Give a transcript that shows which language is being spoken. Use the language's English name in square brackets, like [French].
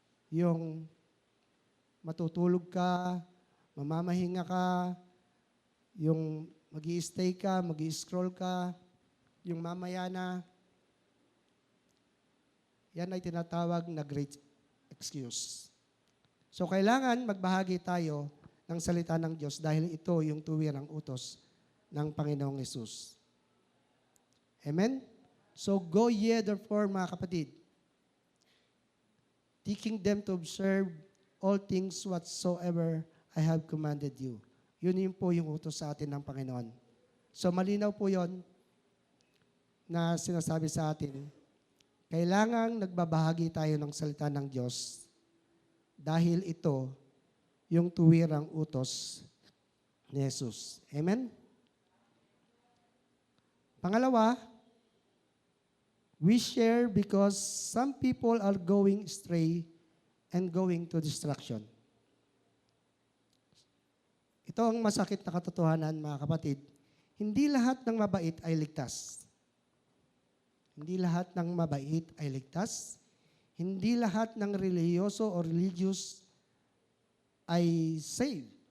[Filipino] Yung matutulog ka, mamamahinga ka, yung mag-i-stay ka, mag-i-scroll ka, yung mamaya na, yan ay tinatawag na [English] great excuse. [Filipino] So, kailangan magbahagi tayo ng salita ng Diyos dahil ito yung tuwirang utos ng Panginoong Hesus. Amen? [English] So, go ye therefore, [Filipino] mga kapatid, [English] teaching them to observe all things whatsoever I have commanded you. [Filipino] Yun po yung utos sa atin ng Panginoon. So, malinaw po yon na sinasabi sa atin, kailangang nagbabahagi tayo ng salita ng Diyos dahil ito yung tuwirang utos ni Jesus. Amen? Pangalawa, [English] we share because some people are going astray and going to destruction. [Filipino] Ito ang masakit na katotohanan, mga kapatid. Hindi lahat ng mabait ay ligtas. Hindi lahat ng mabait ay ligtas. Hindi lahat ng reliyoso o religious ay saved.